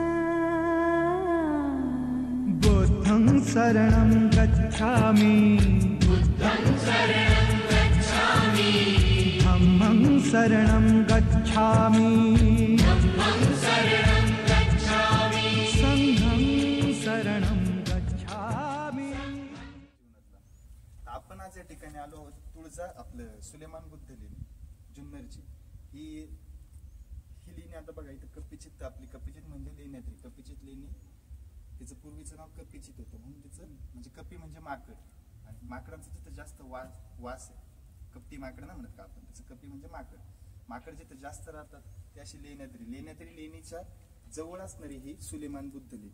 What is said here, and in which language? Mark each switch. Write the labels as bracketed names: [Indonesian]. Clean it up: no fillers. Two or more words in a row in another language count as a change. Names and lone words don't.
[Pali] बुद्धं शरणं गच्छामि बुद्धं शरणं गच्छामि धम्मं शरणं गच्छामि धम्मं शरणं गच्छामि संघं शरणं गच्छामि। [Marathi] आपण आज या ठिकाणी आलो आहोत तुळजा आपलं सुलेमान बुद्ध लेणी जुन्नरची ही लेणी. आता बघा इथं कप्पीचित आपली कप्पीचित म्हणजे लेण्यात्री कप्पीचित लेणी. तिचं पूर्वीचं नाव कप्पीचित होतं म्हणून तिचं म्हणजे कप्पी म्हणजे माकड आणि माकडांचं जिथं जास्त वास आहे कप्पी माकड ना म्हणत का आपण त्याचं कप्पी म्हणजे माकड जिथं जास्त राहतात ते अशी लेण्यात्री लेणीच्या जवळ असणारी ही सुलेमान बुद्ध लेणी.